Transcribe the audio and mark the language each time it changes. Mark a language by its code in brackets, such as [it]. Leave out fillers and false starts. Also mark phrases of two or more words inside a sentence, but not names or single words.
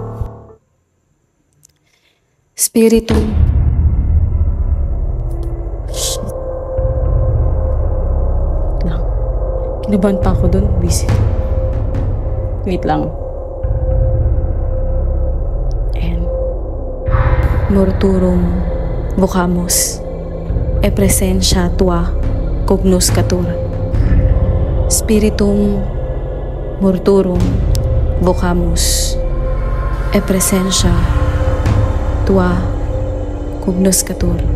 [en] Spiritu. Shit. [tl] Wait lang. Kinabahan pa ako dun. Busy. Wait lang. [la] And morturum vocamus e presentia tua cognoscatur. Spiritum morturum vocamus e presentia tua cognoscatur.